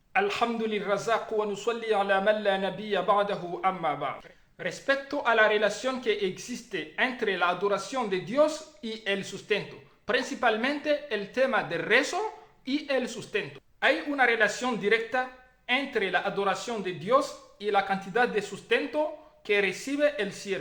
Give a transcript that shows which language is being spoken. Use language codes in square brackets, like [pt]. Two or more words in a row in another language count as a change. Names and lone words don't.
[ar] الحمد لله ونصلي على من لا نبي بعده أما بعد. [es] Respecto a la relación que existe entre la adoración de Dios y el sustento, principalmente el tema del rezo y el sustento. Hay una relación directa entre la adoración de Dios y la cantidad de sustento que recibe el siervo.